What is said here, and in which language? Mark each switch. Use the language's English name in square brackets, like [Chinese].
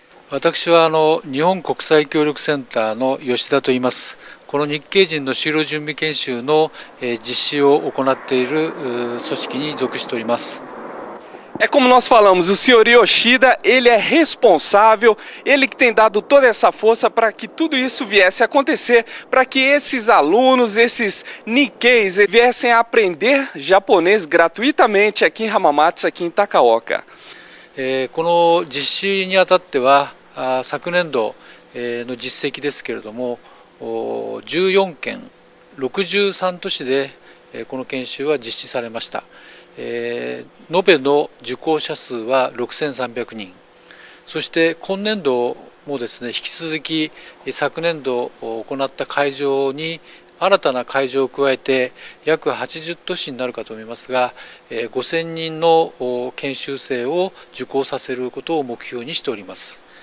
[Japanese] 私は日本国際協力センターの吉田と言います。この日系人の就労準備研修の実施を行っている組織に属しております。 [Portuguese] É como nós falamos, o senhor Yoshida, ele é responsável, ele que tem dado toda essa força para que tudo isso viesse a acontecer, para que esses alunos, esses Nikkeis, viessem a aprender japonês gratuitamente aqui em Hamamatsu, aqui em Takaoka. [Japanese] この実施にあたっては昨年度の実績ですけれども14県63都市でこの研修は実施されました。延べの受講者数は6300人、そして今年度もですね、引き続き昨年度行った会場に新たな会場を加えて約80都市になるかと思いますが、5000人の研修生を受講させることを目標にしております。